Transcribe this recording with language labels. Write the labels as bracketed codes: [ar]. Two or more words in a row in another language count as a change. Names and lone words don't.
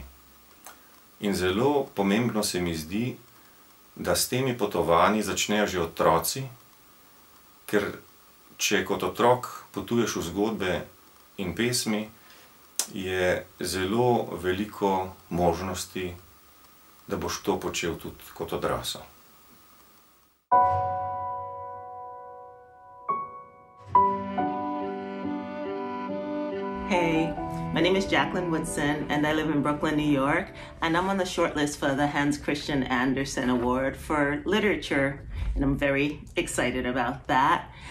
[sl] In zelo pomembno se mi zdi, da s temi potovanji začnejo že otroci, ker če kot otrok potuješ v zgodbe in pesmi, je zelo veliko možnosti, da boš to počel tudi kot odrasel. [en] Hey, my name is Jacqueline Woodson and I live in Brooklyn, New York, and I'm on the shortlist for the Hans Christian Andersen Award for literature, and I'm very excited about that.